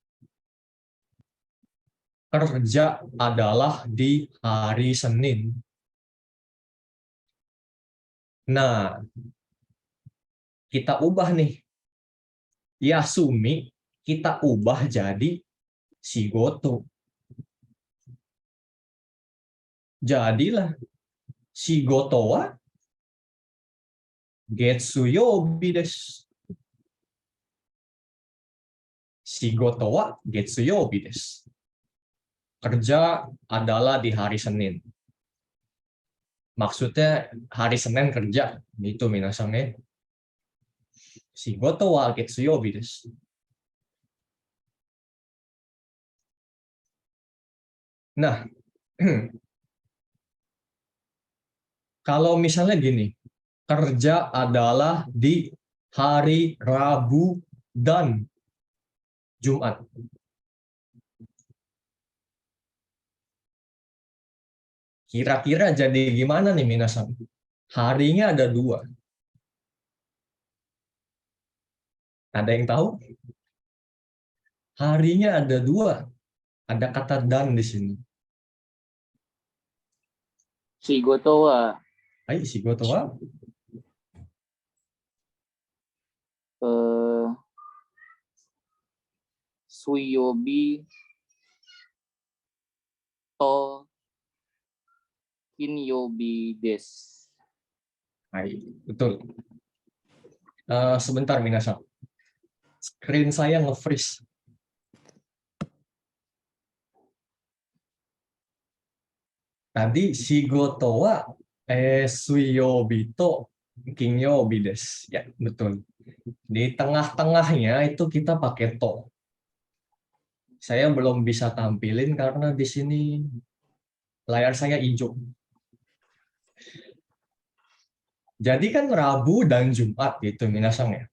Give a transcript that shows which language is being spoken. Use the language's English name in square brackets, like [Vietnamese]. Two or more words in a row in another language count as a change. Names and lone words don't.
[Indonesian] Kerja adalah di hari Senin. Nah, kita ubah nih. Yasumi kita ubah jadi shigoto. [Japanese] Jadilah 仕事は月曜日です. 仕事は月曜日です. [Indonesian] Kerja adalah di hari Senin. Maksudnya hari Senin kerja. Gitu minasan ya. [Japanese] 仕事は月曜日です. [Indonesian] Nah, kalau misalnya gini, kerja adalah di hari Rabu dan Jumat. Kira-kira jadi gimana nih minasan? Harinya ada 2. Ada yang tahu? Harinya ada 2. Ada kata dan di sini. [Japanese] 仕事は Ayo, 仕事は水曜日と金曜日です. [Indonesian] Ayo, betul. Sebentar minasan. Screen saya nge-freeze. Tadi [Japanese] 仕事は水曜日と金曜日です. [Indonesian] Ya, betul. Di tengah-tengahnya itu kita pakai to. Saya belum bisa tampilin karena di sini layar saya hijau. Jadi kan Rabu dan Jumat gitu minasan ya.